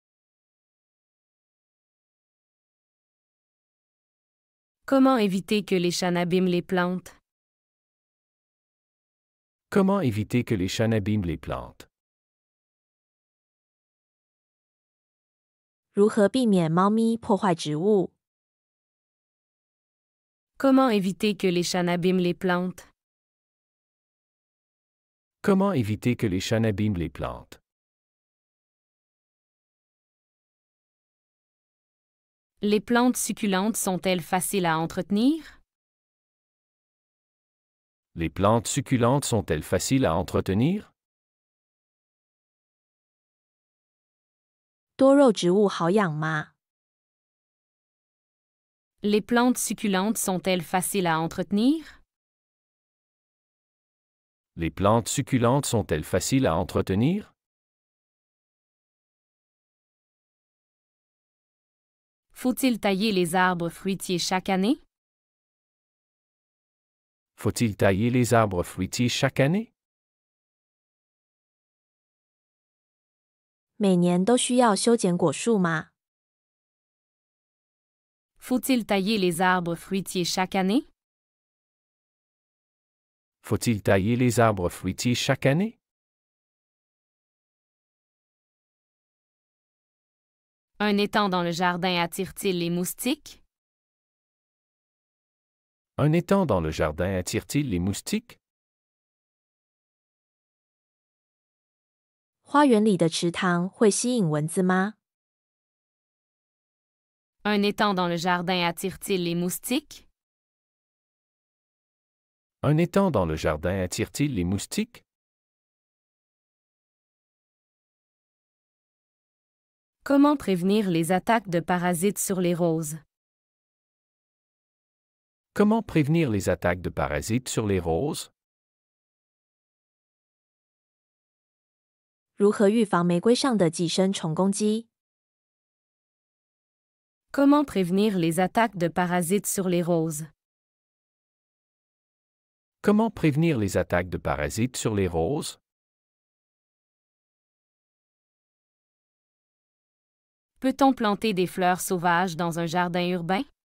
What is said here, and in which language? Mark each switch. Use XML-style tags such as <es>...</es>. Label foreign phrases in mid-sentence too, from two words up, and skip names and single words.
<fr>Comment éviter que les chats n'abîment les plantes? Comment éviter que les chats n'abîment les plantes?</fr> <zh>如何避免猫咪破坏植物？</zh> <fr>Comment éviter que les chats n'abîment les plantes? Comment éviter que les chats n'abîment les plantes? Les plantes succulentes sont-elles faciles à entretenir? Les plantes succulentes sont-elles faciles à entretenir?</fr> <zh>多肉植物好养吗？</zh> <fr>Les plantes succulentes sont-elles faciles à entretenir? Les plantes succulentes sont-elles faciles à entretenir? Faut-il tailler les arbres fruitiers chaque année? Faut-il tailler les arbres fruitiers chaque année?</fr> <zh>每年都需要修剪果树吗？</zh> <fr>Faut-il tailler les arbres fruitiers chaque année? Faut-il tailler les arbres fruitiers chaque année? Un étang dans le jardin attire-t-il les moustiques? Un étang dans le jardin attire-t-il les moustiques?</fr> <zh>花园里的池塘会吸引蚊子吗？</zh> <fr>Un étang dans le jardin attire-t-il les moustiques? Un étang dans le jardin attire-t-il les moustiques? Comment prévenir les attaques de parasites sur les roses? Comment prévenir les attaques de parasites sur les roses?</fr> <zh>如何预防玫瑰上的寄生虫攻击？</zh> <fr>Comment prévenir les attaques de parasites sur les roses? Comment prévenir les attaques de parasites sur les roses? Peut-on planter des fleurs sauvages dans un jardin urbain?</fr>